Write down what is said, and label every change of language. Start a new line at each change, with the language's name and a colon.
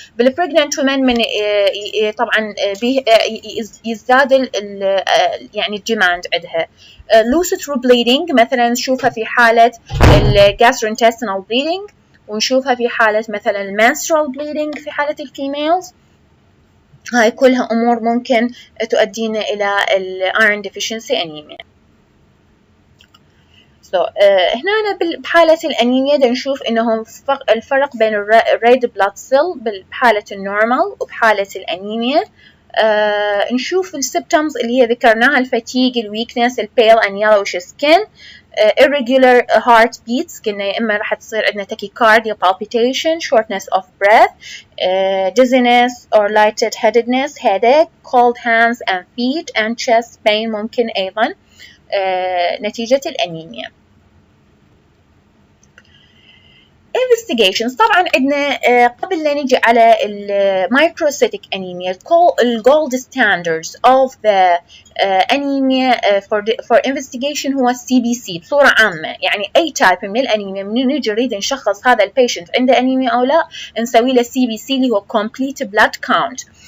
Arabic: بالpregnant women من طبعا يزداد يعني الديماند عندها. loose through bleeding مثلا نشوفها في حالة
English: gastrointestinal bleeding
Arabic: ونشوفها في حالة مثلا
English: menstrual bleeding
Arabic: في حالة الفيميلز. هاي كلها أمور ممكن تؤدينا إلى ال iron deficiency anemia. هنا بحالة الأنيميا نشوف إنهم الفرق بين الريد بلاد سيل بحالة النورمال وبحالة الأنيميا. نشوف السيمبتومز اللي هي ذكرناها: الفاتيج، الويكنس، البيل
English: and yellowish skin, irregular heart beats،
Arabic: قلنا يا إما راح تصير عندنا
English: tachycardia, palpitation, shortness of breath, dizziness or lightheadedness, headache, cold hands and feet and chest pain
Arabic: ممكن أيضا نتيجة الأنيميا. investigations طبعا عندنا قبل لا نجي على المايكروسيتيك أنيميا الجولد ستاندردز
English: of the anemia for investigation
Arabic: هو CBC بصورة عامة. يعني أي تايب من الأنيميا من نجي نريد نشخص هذا البيشنت عنده أنيميا أو لا نسوي له CBC اللي هو
English: complete blood count.